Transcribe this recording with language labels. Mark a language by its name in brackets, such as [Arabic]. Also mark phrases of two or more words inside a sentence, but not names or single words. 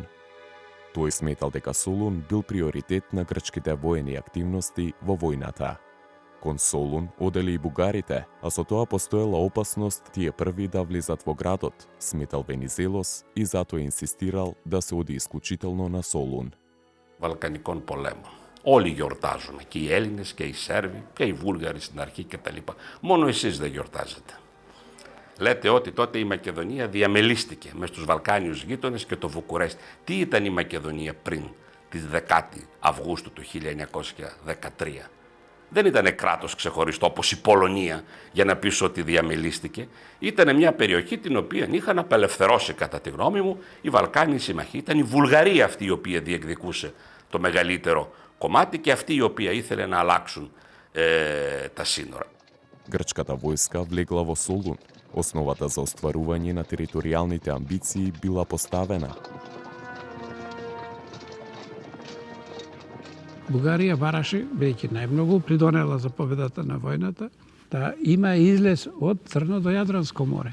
[Macedonian] Тој сметал дека Солун бил приоритет на грчките воени активности во војната. Кон Солун одели и бугарите, а со тоа постоела опасност тие први да влизат во градот, сметал Венизелос и затоа инсистирал да се оди исклучително на Солун. [Greek] Βαλκανικών πολέμων. Όλοι γιορτάζουμε, και οι Έλληνες και οι Σέρβοι και οι Βούλγαροι στην αρχή κτλ. Μόνο εσείς δεν γιορτάζετε. Λέτε ότι τότε η Μακεδονία διαμελίστηκε μες στους Βαλκάνιους γείτονες και το Βουκουρέστι. Τι ήταν η Μακεδονία πριν τις 10 Αυγούστου του 1913. Δεν ήταν κράτος ξεχωριστό όπως η Πολωνία για να πεις ότι διαμελίστηκε. Ήταν μια περιοχή την οποία είχαν απελευθερώσει κατά τη γνώμη μου οι Βαλκάνιοι συμμαχοί. Ήταν η Βουλγαρία αυτή η οποία διεκδικούσε το μεγαλύτερο κομμάτι και αυτή η οποία ήθελε να αλλάξουν τα σύνορα. [Macedonian] Грчката војска влегла во Солун. Основата за остварување на територијалните амбиции била поставена. Бугарија бараше, бидејќи најмногу придонела за победата на војната, да има излез од Црно до Јадранско море.